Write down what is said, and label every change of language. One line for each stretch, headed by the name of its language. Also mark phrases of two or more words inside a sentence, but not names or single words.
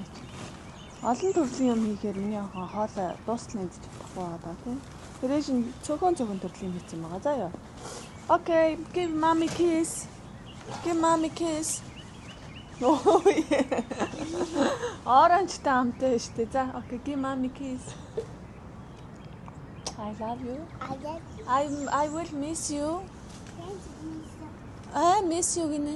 Mongolian: Олон төрлийн юм хийхээр миний охин хоолой дуустал энд чадахгүй байгаа тий. Тэр ээж нь цөөхөн төрлийн хийсэн байгаа. За яа.
English: Okay, give mommy kiss. Give mommy kiss. Oh yeah.
Mongolian: Orange таамтай шүү дээ.
English: За okay, give mommy kiss. I love you. I will miss you. I miss you, Gine.